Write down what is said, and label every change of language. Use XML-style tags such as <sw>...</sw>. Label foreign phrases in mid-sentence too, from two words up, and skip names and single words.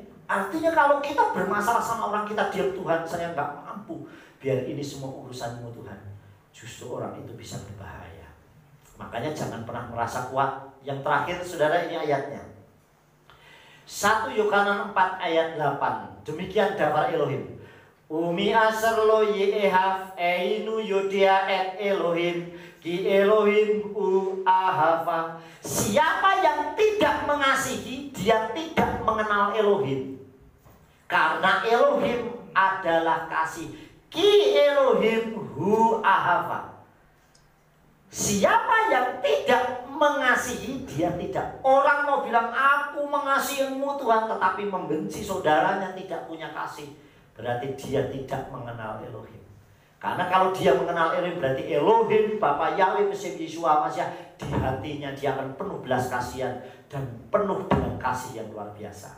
<id>Artinya kalau kita bermasalah sama orang, kita diam, Tuhan saya gak mampu, biar ini semua urusanmu Tuhan. Justru orang itu bisa berbahaya. Makanya jangan pernah merasa kuat. Yang terakhir saudara, ini ayatnya 1 Yohanes 4 ayat 8. Demikian daftar Elohim.</id> <he>ומי אשר לא יאהב אינו יודע את אלוהים כי אלוהים הוא אהבה.</he> <id>Siapa yang tidak mengasihi, dia tidak mengenal Elohim. Karena Elohim adalah kasih.</id> <he>כי אלוהים הוא אהבה.</he> <id>Siapa yang tidak mengasihi, dia tidak. Orang mau bilang aku mengasihimu Tuhan, tetapi membenci saudaranya, tidak punya kasih, berarti dia tidak mengenal Elohim. Karena kalau dia mengenal Elohim, berarti Elohim Bapa Yahweh Mesih Yeshua Masya, di hatinya dia akan penuh belas kasihan dan penuh dengan kasih yang luar biasa.</id>